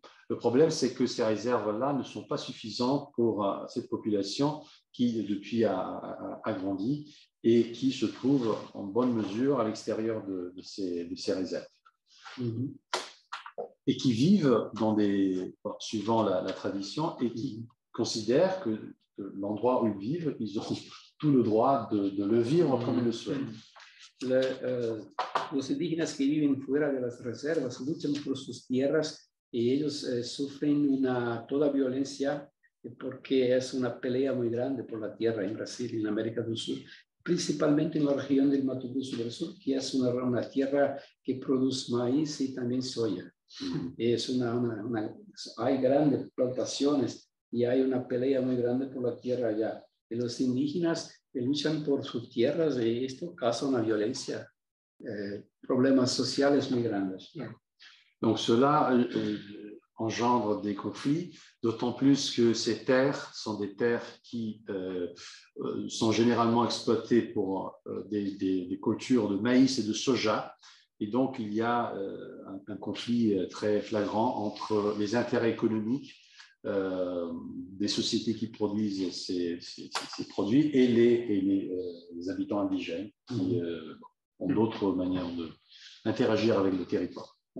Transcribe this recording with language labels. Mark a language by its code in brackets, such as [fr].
[fr] Le problème, c'est que ces réserves-là ne sont pas suffisantes pour cette population qui, depuis, a grandi et qui se trouve en bonne mesure à l'extérieur de ces réserves. Et qui vivent suivant la tradition, et qui considèrent que l'endroit où ils vivent, ils ont tout le droit de le vivre comme ils le souhaitent. [es] Los indígenas que viven fuera de las reservas luchan por sus tierras y ellos sufren toda violencia porque es una pelea muy grande por la tierra en Brasil y en América del Sur. principalmente en la región del Mato Grosso del Sur, que es una tierra que produce maíz y también soya. Es hay grandes plantaciones y hay una pelea muy grande por la tierra allá. Y los indígenas luchan por sus tierras y esto causa una violencia, problemas sociales muy grandes. [fr] Donc cela engendre des conflits, d'autant plus que ces terres sont des terres qui sont généralement exploitées pour des cultures de maïs et de soja. Et donc, il y a un conflit très flagrant entre les intérêts économiques des sociétés qui produisent ces produits et les habitants indigènes qui ont d'autres manières d'interagir avec le territoire.